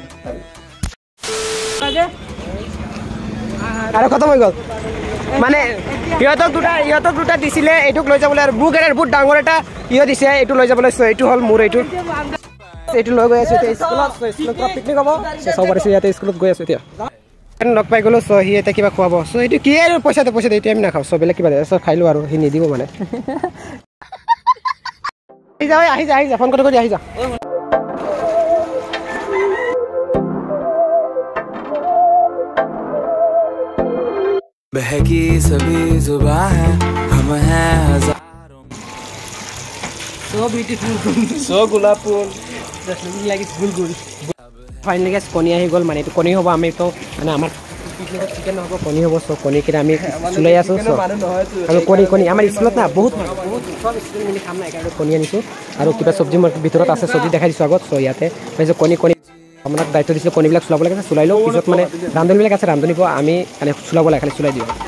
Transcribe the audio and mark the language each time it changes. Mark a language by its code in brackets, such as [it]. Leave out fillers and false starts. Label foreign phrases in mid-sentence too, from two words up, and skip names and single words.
[as] আৰু খতম হৈ গ'ল মানে ইহঁতক দুটা দিছিলে এইটোক লৈ যাবলৈ আৰু বুক এটা বহুত ডাঙৰ এটা দিছে এইটো লৈ যাবলৈ এইটো হ'ল মোৰ এইটো লৈ গৈ আছোঁ এতিয়া স্কুলত পিকনিক হ'ব চাব পাৰিছোঁ ইয়াতে স্কুলত গৈ আছোঁ এতিয়া লগ পাই গ'লোঁ চ' সি এতিয়া কিবা খুৱাব চ' এইটো কি আৰু পইচা এতিয়া আমি নাখাওঁ চ' বেলেগ কিবা চ' খাই লওঁ আৰু সি নিদিব মানে আহি যা ফোন কৰি আহি যা [hi] बहकी सभी जुबां है हम हैं हजारों [en] so beautiful so [as] গোলাপ ফুল জাস্ট লাগি গুলগুল [en] finally guys [as] কণী আহি গ'ল মানে এইটো কণী হ'ব আমি তো মানে আমাৰ পিকনিকত চিকেন হ'ব কণী হ'ব চ' কণী কিনে আমি চুলাই আছোঁ আৰু কণী আমাৰ স্কুলত না বহুত সব স্কুল মিলি খাম না এইকাৰণে কণী আনিছোঁ আৰু কিবা চব্জি মোৰ ভিতৰত আছে চব্জি দেখাই দিছোঁ আগত চ' ইয়াতে তাৰপিছত কণী আপোনাক দায়িত্ব দিছিলোঁ কণীবিলাক চলাব লাগে চলাই লওঁ পিছত মানে ৰান্ধনীবিলাক আছে ৰান্ধনী আমি মানে চলাব লাগে খালি চলাই দিওঁ